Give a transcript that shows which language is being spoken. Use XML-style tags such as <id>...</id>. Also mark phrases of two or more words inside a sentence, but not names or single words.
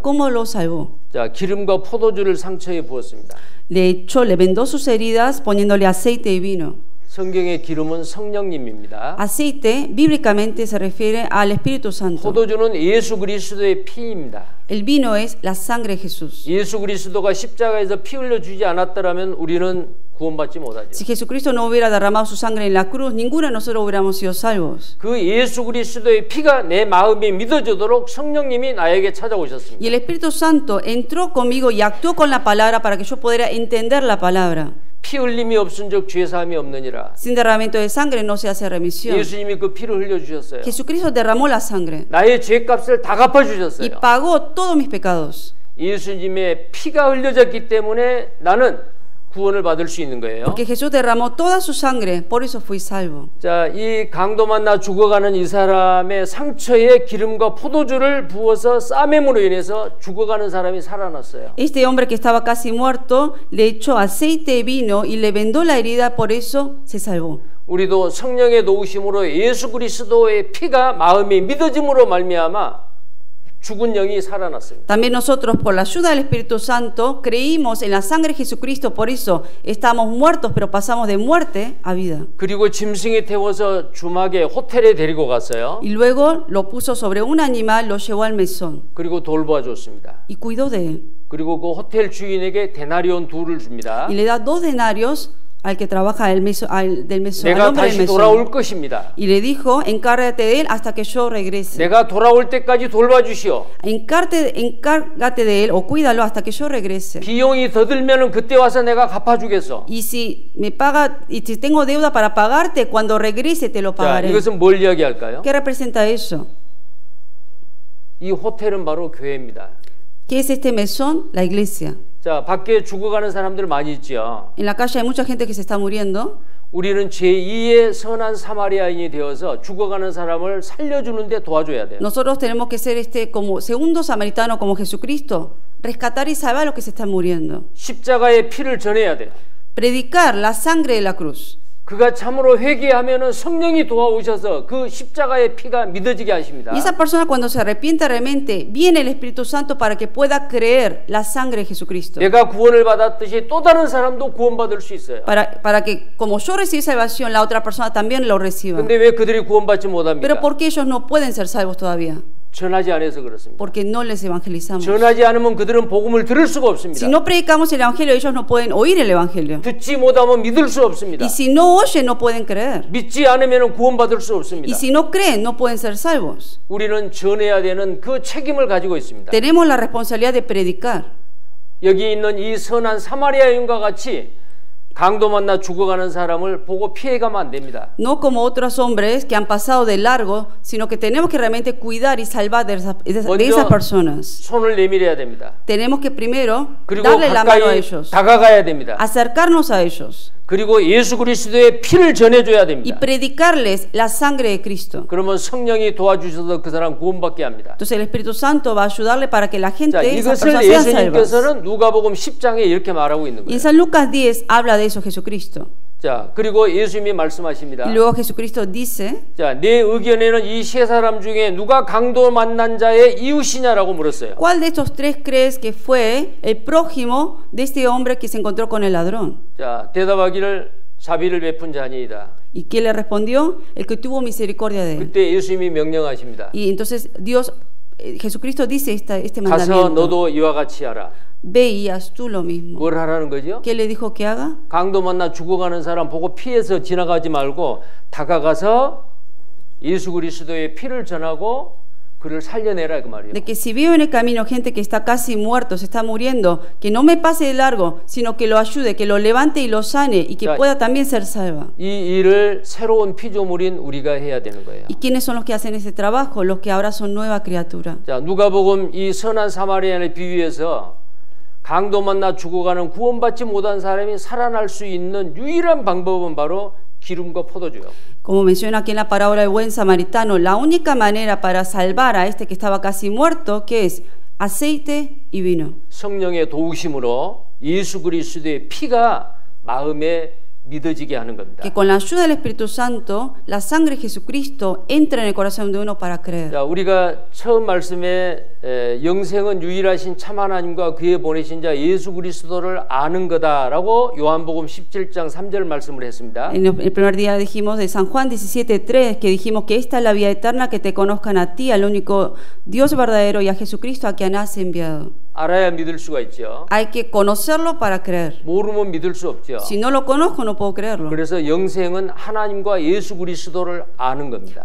<es>¿Cómo lo salvó?</es> <ko>자, 기름과 포도주를 상처에 부었습니다.</ko> <es>Le vendó sus heridas poniéndole aceite y vino.</es> <ko>성경의 기름은 성령님입니다.</ko> <es>Aceite bíblicamente se refiere al Espíritu Santo.</es> <ko>포도주는 예수 그리스도의 피입니다.</ko> <es>El vino es la sangre de Jesús.</es> <ko>예수 그리스도가 십자가에서 피 흘려 주지 않았더라면 우리는 구원받지 못하죠.</ko> <es>Si Jesucristo no hubiera derramado su sangre en la cruz, ninguno de nosotros hubiéramos sido salvos.</es> <ko>그 예수 그리스도의 피가 내 마음에 믿어지도록 성령님이 나에게 찾아오셨습니다.</ko> <es>Y el Espíritu Santo entró conmigo y actuó con la palabra para que yo pudiera entender la palabra.</es> <ko>피 흘림이 없은즉 죄 사함이 없느니라.</ko> <es>Sin derramamiento de sangre no se hace remisión.</es> <ko>예수님이 그 피를 흘려 주셨어요.</ko> <es>Jesucristo derramó la sangre</es> <ko>나의 죄값을 다 갚아</ko> <es>y</es> <ko>주셨어요.</ko> <es>pagó todos mis pecados.</es> <ko>예수님의 피가 흘려졌기 때문에 나는 구원을 받을 수 있는 거예요.</ko> <es>Porque Jesús derramó toda su sangre, por eso fui salvo.</es> <ko>자, 이 강도 만나 죽어가는 이 사람의 상처에 기름과 포도주를 부어서 쌈임으로 인해서 죽어가는 사람이 살아났어요.</ko> <es>Este hombre que estaba casi muerto le echó aceite y vino y le vendó la herida, por eso se salvó.</es> <ko>우리도 성령의 도우심으로 예수 그리스도의 피가 마음에 믿어짐으로 말미암아 죽은 영이 살아났습니다.</ko> <es>También nosotros, por la ayuda del Espíritu Santo, creímos en la sangre de Jesucristo, por eso estamos muertos, pero pasamos de muerte a vida.</es> <ko>그리고 짐승에 태워서 주막에 호텔에 데리고 갔어요.</ko> <es>Y luego lo puso sobre un animal, lo llevó al mesón</es> <ko>그리고 돌봐줬습니다.</ko> <es>y cuidó de él.</es> <ko>그리고 그 호텔 주인에게 데나리온 2를 줍니다.</ko> <es>Y le da 2 denarios al que trabaja del mesón, al</es> <ko>내가</ko> <es>hombre del</es> <ko>다시 돌아올</ko> <es>mesón.</es> <ko>것입니다.</ko> <es>Y le dijo, encárgate de él hasta que yo regrese.</es> <ko>내가 돌아올 때까지 돌봐주시오.</ko> <es>Encárgate de él o cuídalo hasta que yo regrese.</es> <ko>비용이 더 들면은 그때 와서 내가 갚아주겠어.</ko> <es>Y si me paga, y si tengo deuda para pagarte, cuando regrese te lo</es> <ko>자,</ko> <es>pagaré.</es> <ko>이것은 뭘 이야기할까요?</ko> <es>¿Qué representa eso?</es> <ko>이 호텔은 바로 교회입니다.</ko> <es>¿Qué es este mesón? La iglesia.</es> <ko>자, 밖에 죽어가는 사람들 많이 있죠.</ko> <es>En la calle hay mucha gente que se está muriendo.</es> <ko>우리는 제2의 선한 사마리아인이 되어서 죽어가는 사람을 살려주는데 도와줘야 돼요.</ko> <es>Nosotros tenemos que ser como segundo samaritano, como Jesucristo, rescatar y salvar a los que se están muriendo.</es> <ko>십자가의 피를 전해야 돼요.</ko> <es>Predicar la sangre de la cruz.</es> <ko>그가 참으로 회개하면은 성령이 도와오셔서 그 십자가의 피가 믿어지게 하십니다.</ko> <es>Y esa persona cuando se arrepiente realmente, viene el Espíritu Santo para que pueda creer la sangre de Jesucristo.</es> <ko>내가 구원을 받았듯이 또 다른 사람도 구원받을 수 있어요.</ko> <es>Para que como yo recibí salvación, la otra persona también lo reciba.</es> <ko>근데 왜 그들이 구원받지 못합니까?</ko> <es>Pero ¿por qué ellos no pueden ser salvos todavía?</es> <ko>전하지 않아서 그렇습니다.</ko> <es>Porque no les evangelizamos.</es> <ko>전하지 않으면 그들은 복음을 들을 수가 없습니다.</ko> <es>Si no predicamos el Evangelio, ellos no pueden oír el Evangelio.</es> <ko>듣지 못하면 믿을 수 없습니다.</ko> <es>Y si no oyen, no pueden creer.</es> <ko>믿지 않으면 구원받을 수 없습니다.</ko> <es>Y si no creen, no pueden ser salvos.</es> <ko>우리는 전해야 되는 그 책임을 가지고 있습니다.</ko> <es>Tenemos la responsabilidad de predicar.</es> <ko>여기 있는 이 선한 사마리아인과 같이 강도 만나 죽어가는 사람을 보고 피해가면 안 됩니다.</ko> <es>No como otros hombres que han pasado de largo, sino que tenemos que realmente cuidar y salvar de esas personas.</es> <ko>손을 내밀어야 됩니다.</ko> <es>Tenemos que primero</es> <ko>그리고</ko> <es>darle la mano a</es> <ko>가까이</ko> <es>ellos,</es> <ko>다가가야 됩니다.</ko> <es>acercarnos a ellos.</es> <ko>그리고 예수 그리스도의 피를 전해줘야</ko> <es>y</es> <ko>됩니다.</ko> <es>predicarles la sangre de Cristo.</es> <ko>그러면 성령이 도와주셔서 그 사람 구원받게 합니다.</ko> <es>Entonces el Espíritu Santo va a ayudarle para que la gente,</es> <ko>자,</ko> <es>esas</es> <ko>이것을</ko> <es>personas sean salvas.</es> <ko>예수님께서는 누가복음 10장에 이렇게 말하고 있는</ko> <es>Y en</es> <ko>거예요.</ko> <es>San Lucas 10 habla de eso Jesucristo.</es> <ko>자, 그리고 예수님이 말씀하십니다.</ko> <es>Y luego Jesucristo dice,</es> <ko>자, 내 의견에는 이 세 사람 중에 누가 강도 만난 자의 이웃이냐라고 물었어요.</ko> <es>¿cuál de estos tres crees que fue el prójimo de este hombre que se encontró con el ladrón?</es> <ko>자, 대답하기를 자비를 베푼 자니이다.</ko> <es>¿Y quién le respondió? El que tuvo misericordia de él.</es> <ko>그때 예수님이 명령하십니다.</ko> <es>Y entonces Dios, Jesucristo dice este</es> <ko>가서</ko> <es>mandamiento.</es> <ko>너도 이와 같이 하라.</ko> <es>Ve y haz tú lo mismo.</es> <ko>뭘 하라는 거죠?</ko> <es>¿Qué le dijo que haga?</es> <ko>강도 만나 죽어가는 사람 보고 피해서 지나가지 말고 다가가서 예수 그리스도의 피를 전하고 그를 살려내라 그 말이에요.</ko> <es>De que si veo en el camino gente que está casi muerto, se está muriendo, que no me pase de largo, sino que lo ayude, que lo levante y lo sane y que Ya. pueda también ser salva.</es> <ko>이 일을 새로운 피조물인 우리가 해야 되는 거예요.</ko> <es>¿Y quiénes son los que hacen ese trabajo? Los que ahora son nueva criatura.</es> <ko>자, 누가복음 이 선한 사마리아인을 비유해서 강도 만나 죽어가는 구원받지 못한 사람이 살아날 수 있는 유일한 방법은 바로 기름과 포도주요.</ko> <es>Como menciona aquí en la parábola del buen samaritano, la única manera para salvar a este que estaba casi muerto, que es aceite y vino.</es> <ko>성령의 도우심으로 예수 그리스도의 피가 마음에 믿어지게 하는 겁니다.</ko> <es>Que con la ayuda del Espíritu Santo, la sangre de Jesucristo entra en el corazón de uno para creer.</es> <ko>자, 우리가 처음 말씀에 영생은 유일하신 참 하나님과 그의 보내신 자 예수 그리스도를 아는 거다라고 요한복음 17장 3절 말씀을 했습니다.</ko> <es>En el primer día dijimos de San Juan 17:3 que dijimos que esta es la vida eterna, que te conozcan a ti, al único Dios verdadero y a Jesucristo a quien has enviado.</es> <ko>알아야 믿을 수가 있죠.</ko> <es>Hay que conocerlo para creer.</es> <ko>모르면 믿을 수 없죠.</ko> <es>Si no lo conozco no puedo creerlo.</es> <ko>그래서 영생은 하나님과 예수 그리스도를 아는 겁니다.</ko>